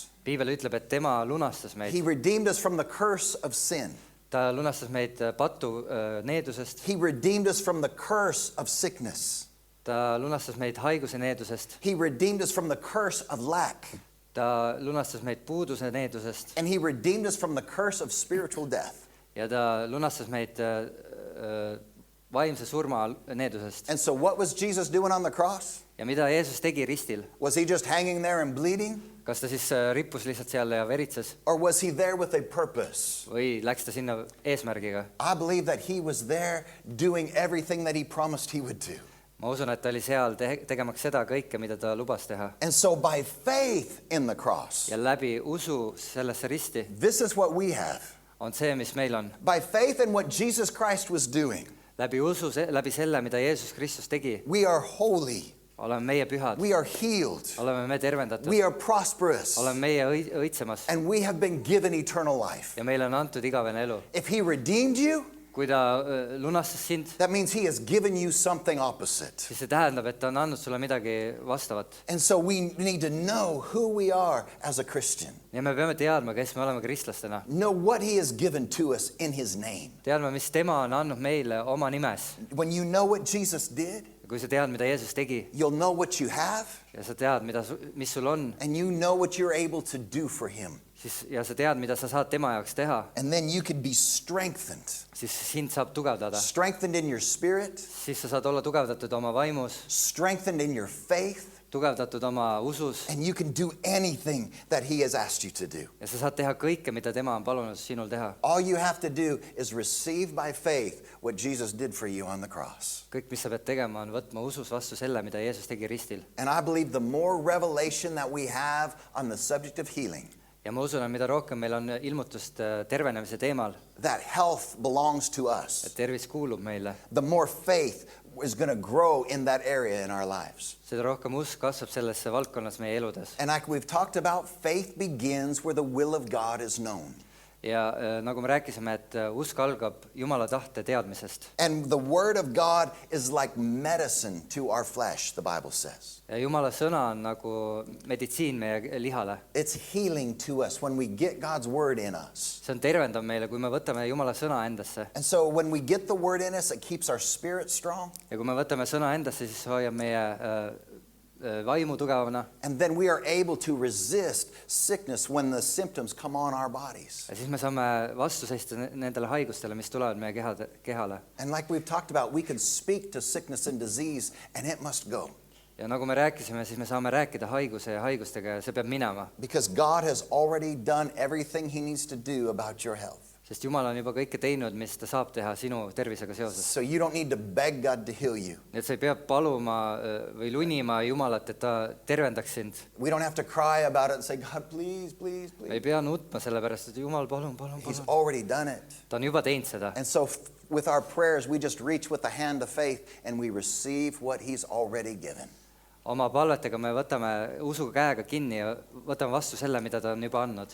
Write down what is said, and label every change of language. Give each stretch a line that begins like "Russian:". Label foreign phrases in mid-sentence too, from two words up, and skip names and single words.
Estonian: Piibel ütleb, et tema lunastas meid.
English: He redeemed us from the curse of sin.
Estonian: Ta lunastas meid patu needusest.
English: He redeemed us from the curse of sickness.
Estonian: Ta lunastas meid haiguse needusest.
English: He redeemed us from the curse of lack.
Estonian: Ta lunastas meid puuduse needusest.
English: And he redeemed us from the curse of spiritual death.
Estonian: Ja ta lunastas meid vaimse surma needusest.
English: And so what was Jesus doing on the cross?
Estonian: Ja mida Jeesus tegi ristil?
English: Was he just hanging there and bleeding?
Estonian: Kas ta siis rippus lihtsalt seal ja veritses?
English: Or was he there with a purpose?
Estonian: Või läks ta sinna eesmärgiga?
English: I believe that he was there doing everything that he promised he would do.
Estonian: Ma usun, et ta oli seal tegemaks seda kõike, mida ta lubas teha.
English: And so by faith in the cross,
Estonian: Ja läbi usu sellesse risti
English: this is what we have.
Estonian: on see, mis meil on.
English: By faith in what Jesus Christ was doing,
Estonian: Läbi usu, läbi selle, mida Jeesus Kristus tegi,
English: we are holy,
Estonian: oleme meie pühad,
English: we are healed,
Estonian: oleme me tervendatud,
English: we are prosperous,
Estonian: oleme meie õitsemas
English: and we have been given eternal life.
Estonian: ja meile on antud igavene elu.
English: If he redeemed you,
Estonian: Kui ta lunastas sind,
English: that means he has given you something opposite.
Estonian: siis see tähendab, et ta on andnud sulle midagi vastavat.
English: And so we need to know who we are as a Christian.
Estonian: Ja me peame teadma, kes me oleme kristlastena.
English: Know what he has given to us in his name.
Estonian: Teadma, mis tema on andnud meile oma nimes.
English: When you know what Jesus did,
Estonian: Ja kui sa tead, mida Jeesus tegi
English: you'll know what you have,
Estonian: ja sa tead, mis sul on,
English: and you know what you're able to do for him.
Estonian: ja sa tead, mida sa saad tema jaoks teha,
English: And then you can be strengthened.
Estonian: siis sind saab tugevdada.
English: Strengthened in your spirit,
Estonian: Siis sa saad olla tugevdatud oma vaimus,
English: strengthened in your faith,
Estonian: tugevdatud oma usus
English: and you can do anything that he has asked you to do.
Estonian: ja sa saad teha kõike, mida tema on palunud sinul teha.
English: All you have to do is receive by faith what Jesus did for you on the cross.
Estonian: Kõik, mis sa pead tegema, on võtma usus vastu selle, mida Jeesus tegi ristil.
English: And I believe the more revelation that we have on the subject of healing,
Estonian: Ja ma usun, et mida rohkem meil on ilmutust tervenemise teemal,
English: that health belongs to us,
Estonian: et tervis kuulub meile,
English: the more faith is going to grow in that area in our lives.
Estonian: seda rohkem usk kasvab sellesse valdkonnas meie eludes.
English: And like we've talked about, faith begins where the will of God is known.
Estonian: Ja nagu me rääkisime, et usk algab Jumala tahte teadmisest.
English: And the word of God is like medicine to our flesh, the Bible says.
Estonian: Ja Jumala sõna on nagu meditsiin meie lihale.
English: It's healing to us when we get God's word in us.
Estonian: See on tervendav meile, kui me võtame Jumala sõna endasse.
English: And so when we get the word in us, it keeps our spirit strong.
Estonian: Ja kui me võtame sõna endasse, siis hoiab meie vaimu tugevana
English: And then we are able to resist sickness when the symptoms come on our bodies.
Estonian: ja siis me saame vastu seista nendele haigustele, mis tulevad meie kehale.
English: And like we've talked about, we can speak to sickness and disease and it must go.
Estonian: Ja nagu me rääkisime, siis me saame rääkida haiguse ja haigustega ja see peab minema.
English: Because God has already done everything he needs to do about your health.
Estonian: Sest Jumal on juba kõike teinud, mis ta saab teha sinu tervisega seoses.
English: So you don't need to beg God to heal you.
Estonian: Nii et sa ei pea paluma või lunima Jumalat, et ta tervendaks sind.
English: We don't have to cry about it and say, God, please, please,
Estonian: Ei
English: please.
Estonian: pea nutma selle pärast, et Jumal, palun.
English: He's already done it.
Estonian: Ta on juba teinud seda.
English: And so with our prayers, we just reach with the hand of faith and we receive what he's already given.
Estonian: Oma palvetega me võtame usuga käega kinni ja võtame vastu selle, mida ta on juba andnud.